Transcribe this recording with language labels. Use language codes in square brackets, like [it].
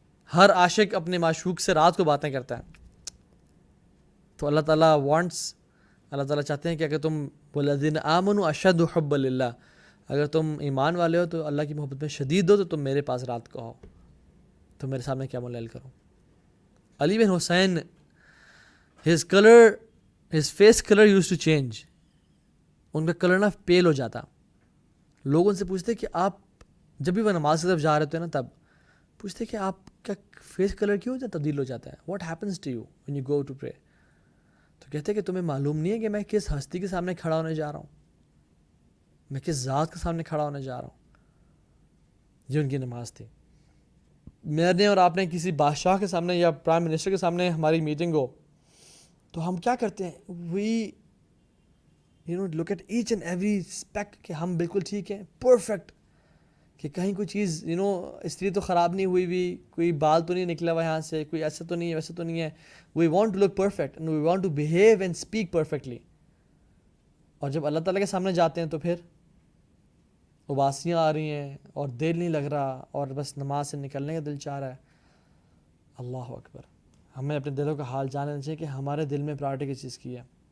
[ur] ہر عاشق اپنے معشوق سے رات کو باتیں کرتا ہے, تو اللہ تعالیٰ چاہتے ہیں کہ اگر تم [ar] والذین آمنوا اشد حبا للہ, [ur] اگر تم ایمان والے ہو تو اللہ کی محبت میں شدید ہو تو تم میرے پاس رات کو آؤ, تو میرے سامنے قیام اللیل کرو. [en] Ali bin Hussain, his face color used to change. [ur] ان کا کلر نا پیل ہو جاتا. لوگ ان سے پوچھتے کہ آپ جب بھی وہ نماز کی طرف جا رہے تھے نا, تب پوچھتے کہ آپ کا فیس کلر کیوں تبدیل ہو جاتا ہے, [en] What happens to you when you go to pray. [ur] تو کہتے کہ تمہیں معلوم نہیں ہے کہ میں کس ہستی کے سامنے کھڑا ہونے جا رہا ہوں, میں کس ذات کے سامنے کھڑا ہونے جا رہا ہوں. یہ ان کی نماز تھی. میں نے اور آپ نے کسی بادشاہ کے سامنے یا پرائم منسٹر کے سامنے ہماری میٹنگ ہو تو ہم کیا کرتے ہیں, [en] we look at each and every aspect [ur] کہ ہم بالکل ٹھیک ہیں, پرفیکٹ, کہ کہیں کوئی چیز استری تو خراب نہیں ہوئی کوئی بال تو نہیں نکلا ہوا یہاں سے, کوئی ایسا تو نہیں ہے ویسا تو نہیں ہے. [en] We want to look perfect and we want to behave and speak perfectly. [ur] اور جب اللہ تعالیٰ کے سامنے جاتے ہیں تو پھر اباسیاں آ رہی ہیں اور دل نہیں لگ رہا, اور بس نماز سے نکلنے کا دل چاہ رہا ہے, اللہ اکبر. ہمیں اپنے دلوں کا حال جاننا چاہیے کہ ہمارے دل میں پرائرٹی کس چیز کی ہے.